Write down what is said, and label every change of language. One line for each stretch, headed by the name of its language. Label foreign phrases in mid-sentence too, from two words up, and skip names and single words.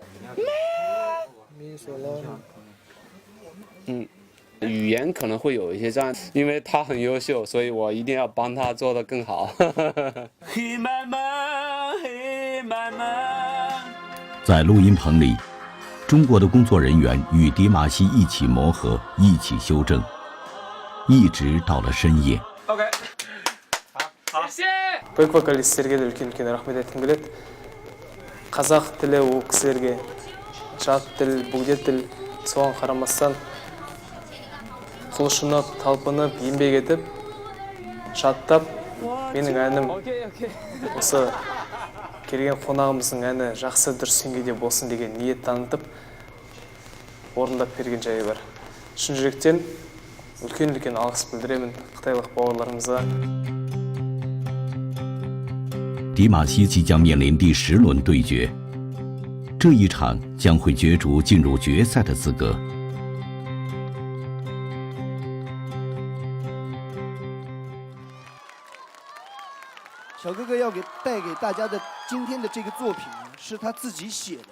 Chinese: 语言可能会有一些障碍，因为他很优秀，所以我一定要帮他做得更好。在录音棚里，中国的工作人员与迪玛希一起磨合，一起修正，一直到了深夜。 OK， 好，谢谢。
Kazakh: Бөк вокалистерге де үлкен рахмет айткым келет. Қазақ тілі ол кісілерге жат тіл, бөгде тіл, соған қарамастан құлшынып, талпынып, еңбек етіп, жаттап, менің әнім осы келген қонағымыздың әні жақсы дұрыс деңгейде болсын деген ниет танытып, орындап берген жайы бар. Шын жүректен үлкен алғыс білдіремін қытайлық бауырларымызға.
Chinese: 迪玛希即将面临第10轮对决，这一场将会角逐进入决赛的资格。小哥哥要带给大家的今天的这个作品呢，是他自己写的。